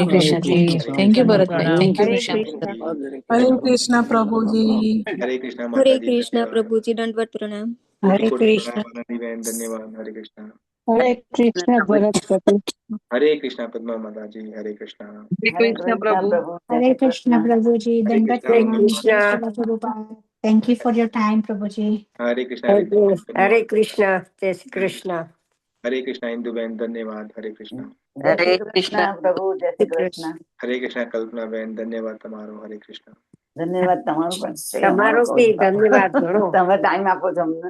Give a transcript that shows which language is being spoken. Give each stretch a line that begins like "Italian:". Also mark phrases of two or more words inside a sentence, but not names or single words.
Gujarati: કૃષ્ણ પ્રભુજી.
English: thank you
Gujarati: ભરતભાઈ.
English: thank you
Gujarati: હરે શ્યામ. કૃષ્ણ. હરે કૃષ્ણ પ્રભુજી. હરે કૃષ્ણ હરે માતાજી, કૃષ્ણ ધન્યવાદ. પ્રભુજી, દંડવત પ્રણામ. કોટી હરે કોટી કૃષ્ણ. પ્રણામ આનંદીબેન, ધન્યવાદ. હરે કૃષ્ણ. હરે કૃષ્ણ ભરત પ્રભુ. હરે કૃષ્ણ પદ્મા માતાજી. હરે કૃષ્ણ. હરે હરે કૃષ્ણ કૃષ્ણ પ્રભુ. પ્રભુ, જય Hare શ્રી Krishna, કૃષ્ણ. Prabhuji. હરે Dandavat હરે કૃષ્ણ. pranam. Jai કૃષ્ણ. Shri Prabhupada.
English: Thank you for your time, Prabhuji.
Gujarati: હરે કૃષ્ણ હરે હરિભાઈ, હરે ધન્યવાદ. કૃષ્ણ. જય શ્રી કૃષ્ણ. હરે કૃષ્ણ ઇન્દુબેન, ધન્યવાદ. હરે કૃષ્ણ. જય હરે શ્રી કૃષ્ણ. કૃષ્ણ પ્રભુ, જય શ્રી કૃષ્ણ. હરે કૃષ્ણ કલ્પનાબેન, ધન્યવાદ તમારો. હરે કૃષ્ણ. ધન્યવાદ તમારું પણ છે, તમારો અમારું બી કહું છું. ધન્યવાદ ઘણો. તમે ટાઈમ આપો છો અમને.